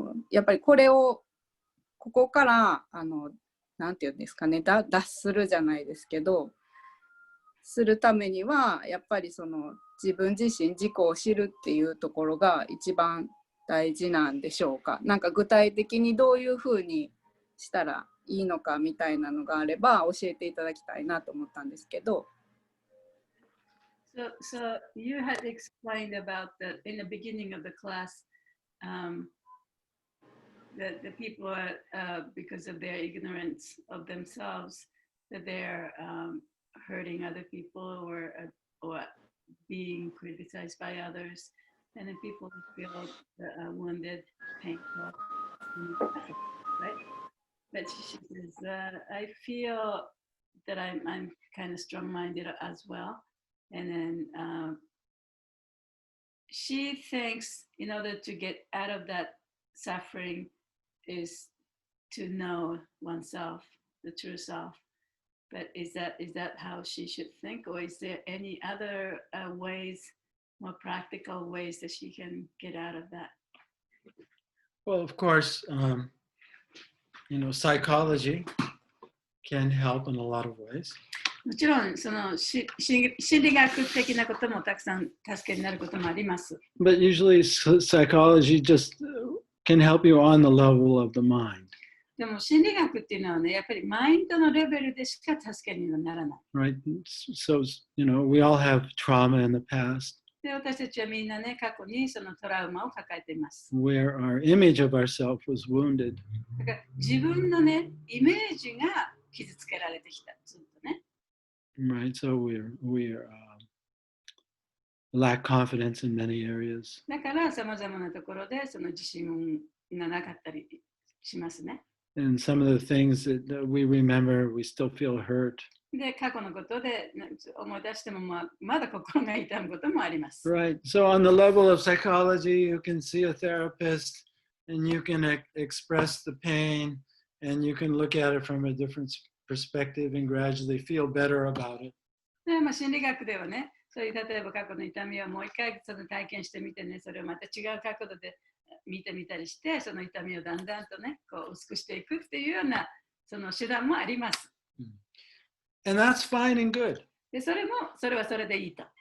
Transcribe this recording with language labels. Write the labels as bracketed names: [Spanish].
[Japanese] やっぱりここからなんていうんですかね、脱するじゃないですけど、するためにはやっぱりその自分自身自己を知るっていうところが一番大事なんでしょうか。なんか具体的にどういうふうにしたらいいのかみたいなのがあれば教えていただきたいなと思ったんですけど。 [English] So you had explained about that in the beginning of the class, that the people are, because of their ignorance of themselves, that they're hurting other people or being criticized by others, and then people feel wounded, painful, right? But she says, I feel that I'm kind of strong-minded as well. And then she thinks in order to get out of that suffering is to know oneself, the true self. But is that how she should think, or is there any other ways, more practical ways that she can get out of that? Well, of course, you know, psychology can help in a lot of ways. [Japanese] もちろんその心理学的なこともたくさん助けになることもあります。 [English] But usually psychology just can help you on the level of the mind. [Japanese] でも心理学っていうのはね、やっぱりマインドのレベルでしか助けにはならない。 [English] Right? So, you know, we all have trauma in the past. [Japanese] で、私たちはみんなね、過去にそのトラウマを抱えています。 [English] Where our image of ourselves was wounded. [Japanese] だから自分のね、イメージが傷つけられてきた。ずっとね。 [English] Right, so we lack confidence in many areas. [Japanese] だからさまざまなところでその自信がなかったりしますね。 [English] And some of the things that we remember, we still feel hurt. [Japanese] で、過去のことで思い出してもまだ心が痛むこともあります。 [English] Right, so on the level of psychology, you can see a therapist and you can express the pain and you can look at it from a different perspective and gradually feel better about it. [Japanese] で、心理学ではね、そういう例えば過去の痛みをもう一回その体験してみてね、それをまた違う角度で見てみたりして、その痛みをだんだんとね、こう薄くしていくっていうようなその手段もあります。 [English] And that's fine and good. [Japanese] で、それはそれでいいと。